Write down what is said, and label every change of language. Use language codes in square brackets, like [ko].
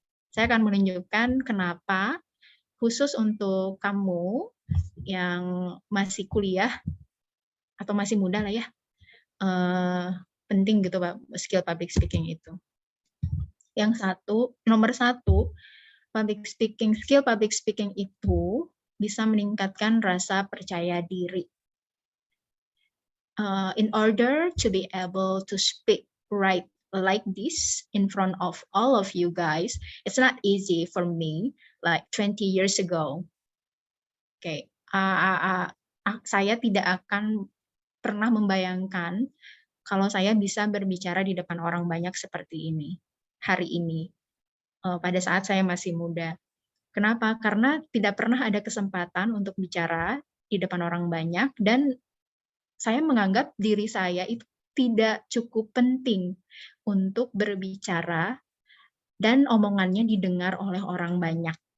[id] Saya akan menunjukkan kenapa khusus untuk kamu yang masih kuliah atau masih muda lah ya, penting gitu Pak, skill public speaking itu. Nomor satu, skill public speaking itu bisa meningkatkan rasa percaya diri. [en] In order to be able to speak right like this in front of all of you guys, it's not easy for me like 20 years ago. Okay. [id] Saya tidak akan pernah membayangkan kalau saya bisa berbicara di depan orang banyak seperti ini hari ini. Pada saat saya masih muda. Kenapa? Karena tidak pernah ada kesempatan untuk bicara di depan orang banyak, dan saya menganggap diri saya itu tidak cukup penting untuk berbicara dan omongannya didengar oleh orang banyak.